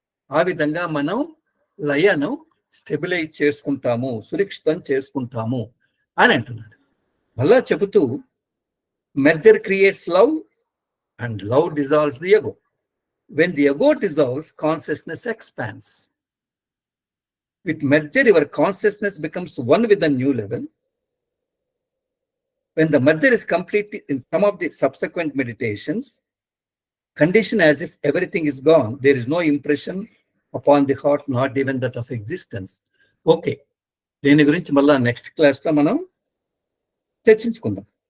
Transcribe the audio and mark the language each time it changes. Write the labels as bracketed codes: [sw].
[te] ఆ విధంగా మనం లయను స్టెబిలైజ్ చేసుకుంటాము, సురక్షితం చేసుకుంటాము అని అంటున్నాడు. మళ్ళా చెబుతూ [en] Merger creates love and love dissolves the ego. When the ego dissolves, consciousness expands. With merger, your consciousness becomes one with the new level. When the merger is complete in some of the subsequent meditations, condition as if everything is gone, there is no impression upon the heart, not even that of existence. [te] Okay, దీని గురించి మళ్ళా next క్లాస్లో మనం చర్చించుకుందాం.